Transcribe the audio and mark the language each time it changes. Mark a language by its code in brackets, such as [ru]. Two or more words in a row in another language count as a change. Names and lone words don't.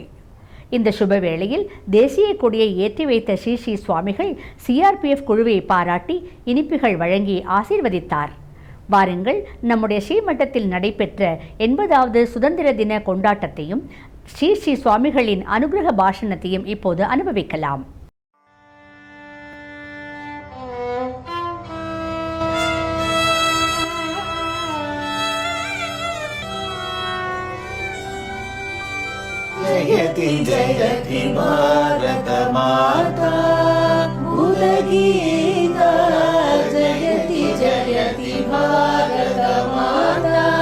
[ta] இந்த சுபவேளையில் தேசிய கொடியை ஏற்றி வைத்த ஸ்ரீ ஸ்ரீ சுவாமிகள் சிஆர்பிஎஃப் குழுவை பாராட்டி இனிப்புகள் வழங்கி ஆசீர்வதித்தார். வாருங்கள், நம்முடைய ஸ்ரீமட்டத்தில் நடைபெற்ற 80வது சுதந்திர தின கொண்டாட்டத்தையும் ஸ்ரீ ஸ்ரீ சுவாமிகளின் அனுகிரக பாஷணத்தையும் இப்போது அனுபவிக்கலாம். [hi] जयति जयति भारत माता उदगीता जयति जयति भारत माता